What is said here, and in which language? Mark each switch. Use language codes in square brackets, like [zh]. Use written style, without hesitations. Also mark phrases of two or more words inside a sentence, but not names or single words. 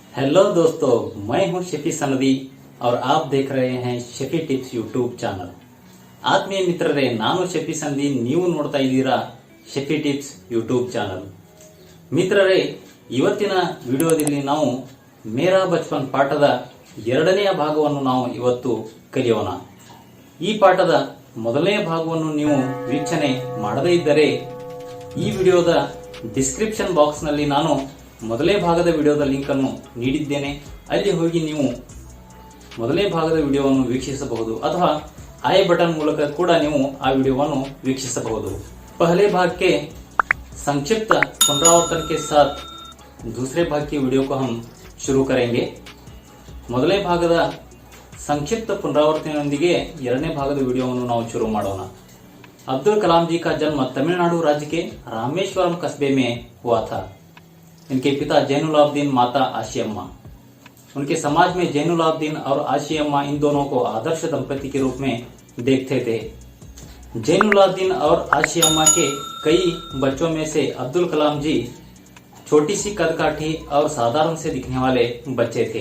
[hi] हेलो दोस्तों, मैं हूं शफी सनदी और आप देख रहे हैं ಶಫಿ ಟಿಪ್ಸ್ ಯೂಟ್ಯೂಬ್ ಚಾನಲ್। [kn] ಆತ್ಮೀಯ ಮಿತ್ರರೇ, ನಾನು ಶಫಿ ಸಂದಿ, ನೀವು ನೋಡ್ತಾ ಇದ್ದೀರಾ ಶಫಿ ಟಿಪ್ಸ್ ಯೂಟ್ಯೂಬ್ ಚಾನಲ್। ಮಿತ್ರರೇ, ಇವತ್ತಿನ ವಿಡಿಯೋದಲ್ಲಿ ನಾವು ಮೇರಾ ಬಚಪನ್ ಪಾಠದ ಎರಡನೆಯ ಭಾಗವನ್ನು ನಾವು ಇವತ್ತು ಕಲಿಯೋಣ। ಈ ಪಾಠದ ಮೊದಲನೇ ಭಾಗವನ್ನು ನೀವು ವೀಕ್ಷಣೆ ಮಾಡದೇ ಇದ್ದರೆ ಈ ವಿಡಿಯೋದ [en] description box [kn] ನಲ್ಲಿ ನಾನು ಮೊದಲನೇ ಭಾಗದ ವಿಡಿಯೋದ ಲಿಂಕ್ ಅನ್ನು ನೀಡಿದ್ದೇನೆ, ಅಲ್ಲಿ ಹೋಗಿ ನೀವು ಮೊದಲನೇ ಭಾಗದ ವಿಡಿಯೋವನ್ನು ವೀಕ್ಷಿಸಬಹುದು ಅಥವಾ [en] i button [kn] ಮೂಲಕ ಕೂಡ ನೀವು ಆ ವಿಡಿಯೋವನ್ನು ವೀಕ್ಷಿಸಬಹುದು। [hi] पहले भाग के संक्षिप्त पुनरावर्तन के साथ दूसरे भाग की वीडियो को हम शुरू करेंगे। [kn] ಮೊದಲನೇ ಭಾಗದ ಸಂಕ್ಷಿಪ್ತ ಪುನರಾವರ್ತನೆಯೊಂದಿಗೆ ಎರಡನೇ ಭಾಗದ ವಿಡಿಯೋವನ್ನು ನಾವು ಶುರು ಮಾಡೋಣ। [hi] अब्दुल कलाम जी का जन्म तमिलनाडु राज्य के रामेश्वरम कस्बे में हुआ था। इनके पिता जैनुलाब्दीन, माता आशियम्मा। उनके समाज में जैनुलाब्दीन और आशियम्मा इन दोनों को आदर्श दंपति के रूप में देखते थे। जैनुलाब्दीन और आशियम्मा के कई बच्चों में से अब्दुल कलाम जी छोटी सी कदकाठी और साधारण से दिखने वाले बच्चे थे।